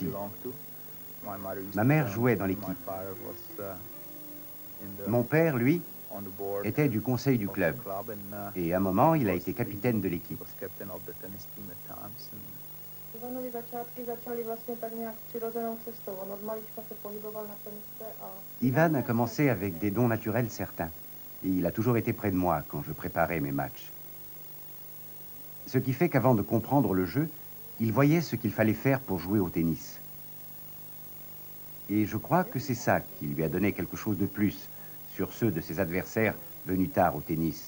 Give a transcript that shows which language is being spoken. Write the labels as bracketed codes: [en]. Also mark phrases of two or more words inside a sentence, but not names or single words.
[fr] Ma mère jouait dans l'équipe. Mon père, lui, était du conseil du club. Et à un moment, il a été capitaine de l'équipe. [cs] Ivanovi začátky začaly vlastně tak nějak přirozenou cestou. On od malička se pohyboval na tenise a... [fr] Ivan a commencé avec des dons naturels certains. Et il a toujours été près de moi quand je préparais mes matchs. Ce qui fait qu'avant de comprendre le jeu, il voyait ce qu'il fallait faire pour jouer au tennis. Et je crois que c'est ça qui lui a donné quelque chose de plus sur ceux de ses adversaires venus tard au tennis.